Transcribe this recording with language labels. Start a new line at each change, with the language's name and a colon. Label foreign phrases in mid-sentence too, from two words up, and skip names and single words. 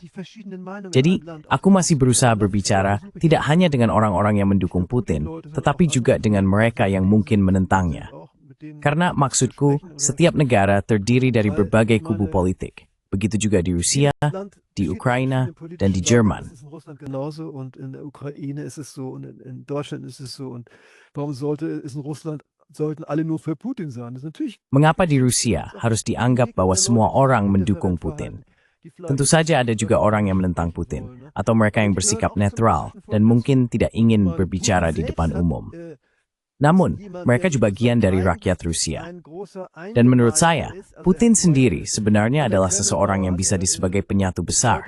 Indonesian: Jadi, aku masih berusaha berbicara tidak hanya dengan orang-orang yang mendukung Putin, tetapi juga dengan mereka yang mungkin menentangnya. Karena maksudku, setiap negara terdiri dari berbagai kubu politik. Begitu juga di Rusia, di Ukraina, dan di Jerman.
German: Genauso und in der Ukraine ist es so und in Deutschland ist es so und warum ist in Russland sollten alle nur für Putin sein? Das ist natürlich.
Indonesian: Mengapa di Rusia harus dianggap bahwa semua orang mendukung Putin? Tentu saja ada juga orang yang menentang Putin, atau mereka yang bersikap netral dan mungkin tidak ingin berbicara di depan umum. Namun, mereka juga bagian dari rakyat Rusia. Dan menurut saya, Putin sendiri sebenarnya adalah seseorang yang bisa disebut penyatu besar.